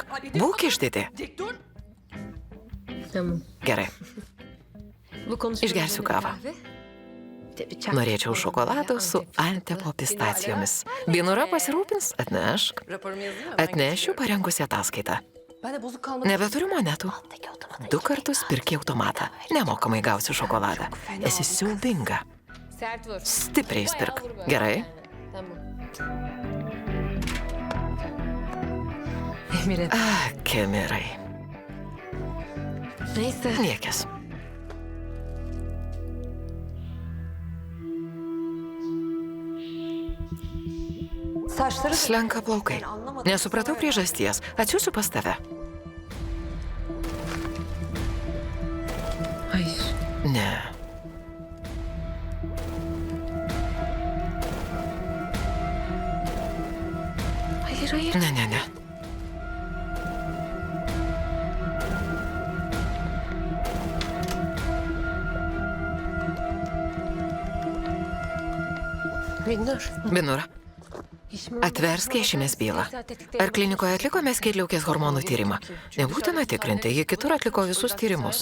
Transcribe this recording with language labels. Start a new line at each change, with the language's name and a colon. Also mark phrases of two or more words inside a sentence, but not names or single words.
Lithuanian: Būk išdidi. Gerai. Išgersiu kavą. Norėčiau šokolado su Antepo pistacijomis. Binura pasirūpins, atnešk. Atnešiu parengusi ataskaitą.
Turkish: Ben de bozuk kalmadı.
Lithuanian: Nebeturiu monetų. 2 kartus pirki automatą. Nemokamai gausiu šokoladą. Esi siaubinga.
Turkish: Sert vur.
Lithuanian: Stipriai spirk. Gerai?
Turkish: Tamam.
Lithuanian: Kemirai.
Turkish: Neyse.
Lithuanian: Niekis.
Turkish: Saçları
Lithuanian: Slenka plaukai. Nesupratau priežasties. Atsiųsiu pas tave.
Turkish: Hayır.
Lithuanian: Ne.
Turkish: Hayır.
Lithuanian: Ne. Binura, atversk Ješimės bylą. Ar klinikoje atlikome skydliaukės hormonų tyrimą? Nebūtina tikrinti, jie kitur atliko visus tyrimus.